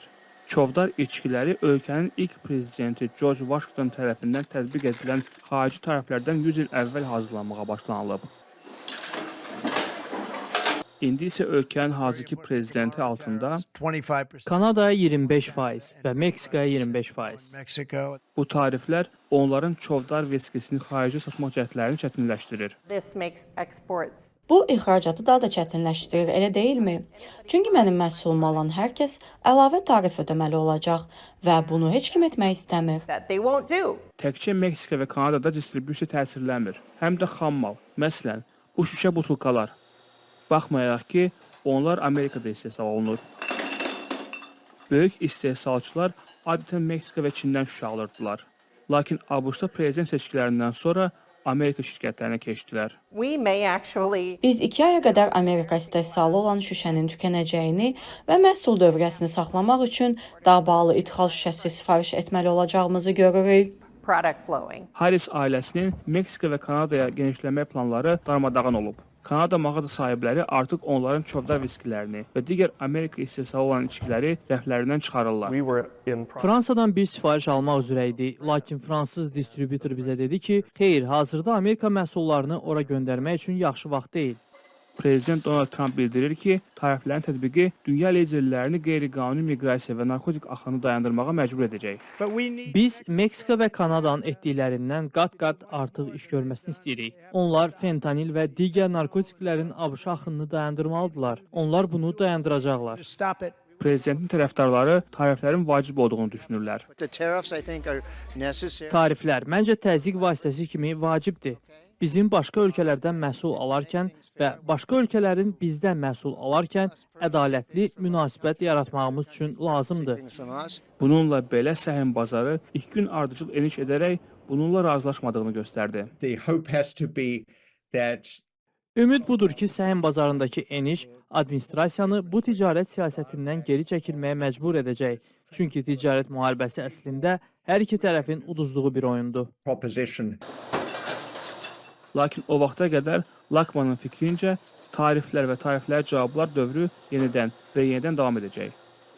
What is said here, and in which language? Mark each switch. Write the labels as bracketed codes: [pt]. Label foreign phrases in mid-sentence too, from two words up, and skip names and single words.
[az] Çovdar içkiləri ölkənin ilk prezidenti George Washington tərəfindən tətbiq edilən xarici tərəflərdən 100 il əvvəl hazırlanmağa başlanılıb. İndi isə ölkənin hazırki prezidenti altında 25% Kanadaya 25% və Meksikaya 25%. Mexico. bu tariflər onların çovdar viskisini xaricə satmaq cəhdlərini çətinləşdirir. [en] This makes exports [az] Bu ixracatı daha da çətinləşdirir, elə deyilmi? Çünki mənim məhsulum alan hər kəs əlavə tarif ödəməli olacaq və bunu heç kim etmək istəmir. [en] that they won't do. [az] Təkcə Meksika və Kanadada distribusiya təsirlənmir, həm də xammal. Məsələn, bu şüşə butulkalar. Baxmayaraq ki, onlar Amerikada istehsal olunur. Böyük istehsalçılar adətən Meksika və Çindən şüşə alırdılar. Lakin ABŞ-da prezident seçkilərindən sonra Amerika şirkətlərinə keçdilər. [en] We may actually [az] Biz 2 aya qədər Amerika istehsalı olan şüşənin tükənəcəyini və məhsul dövrəsini saxlamaq üçün daha bahalı idxal şüşəsi sifariş etməli olacağımızı görürük. [en] product flowing. [az] Harris ailəsinin Meksika və Kanadaya genişlənmə planları darmadağın olub. Kanada mağaza sahibləri artıq onların çovdar viskilərini və digər Amerika istehsalı olan içkiləri rəflərindən çıxarırlar. Fransadan bir sifariş almaq üzrə idi, lakin fransız distributor bizə dedi ki, xeyr, hazırda Amerika məhsullarını ora göndərmək üçün yaxşı vaxt deyil. Prezident Donald Trump bildirir ki, tariflərin tətbiqi dünya liderlərini qeyri-qanuni miqrasiya və narkotik axını dayandırmağa məcbur edəcək. [en] But we need [az] Biz Meksika və Kanadanın etdiklərindən qat-qat artıq iş görməsini istəyirik. Onlar fentanil və digər narkotiklərin ABŞ axınını dayandırmalıdırlar. Onlar bunu dayandıracaqlar. [en] to stop it. [az] Prezidentin tərəfdarları tariflərin vacib olduğunu düşünürlər. [en] The tariffs, I think, are necessary. [az] Tariflər məncə təzyiq vasitəsi kimi vacibdir. Bizim başqa ölkələrdən məhsul alarkən və başqa ölkələrin bizdən məhsul alarkən ədalətli münasibət yaratmağımız üçün lazımdır. [en] Things from us. [az] Bununla belə səhəm bazarı 2 gün ardıcıl eniş edərək bununla razılaşmadığını göstərdi. [en] The hope has to be that [az] Ümid budur ki, səhəm bazarındakı eniş administrasiyanı bu ticarət siyasətindən geri çəkilməyə məcbur edəcək. Çünki ticarət müharibəsi əslində hər iki tərəfin uduzduğu bir oyundur. proposition Lakin o vaxta qədər Lakmanın fikrincə tariflər və tariflər cavablar dövrü yenidən davam edəcək.